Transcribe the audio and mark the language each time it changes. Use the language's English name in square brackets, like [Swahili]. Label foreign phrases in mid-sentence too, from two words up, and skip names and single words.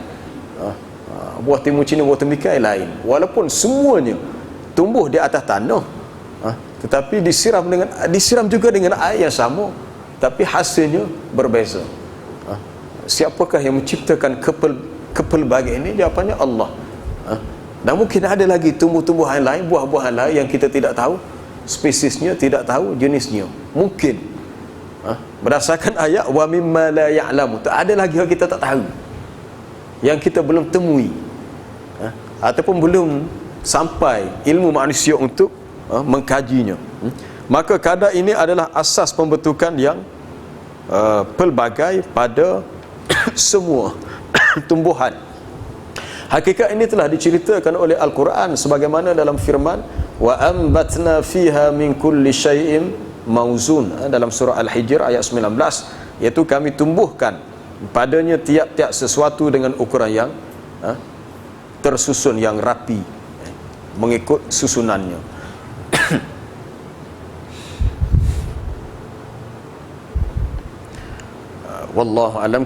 [Malay] Buah timun Cina, buah tembikai lain. Walaupun semuanya tumbuh di atas tanah, tetapi disiram juga dengan air yang sama, tapi hasilnya berbeza. Siapakah yang menciptakan kepelbagaian ini? Jawapannya Allah. Dan mungkin ada lagi tumbuh-tumbuhan lain, buah-buahan lain yang kita tidak tahu spesiesnya, tidak tahu jenisnya. Mungkin berdasarkan ayat [Arabic] wa mimma la ya'lamu, [Malay] ada lagi yang kita tak tahu, yang kita belum temui, ataupun belum sampai ilmu manusia untuk mengkajinya. Maka kadar ini adalah asas pembentukan yang pelbagai pada semua tumbuhan. Hakikat ini telah diceritakan oleh Al-Quran sebagaimana dalam firman [Arabic] wa ambatna fiha min kulli syai'in mauzun, [Malay] dalam surah Al-Hijr ayat 19, iaitu kami tumbuhkan padanya tiap-tiap sesuatu dengan ukuran yang tersusun, yang rapi, mengikut susunannya. [Arabic] Wallahu alam.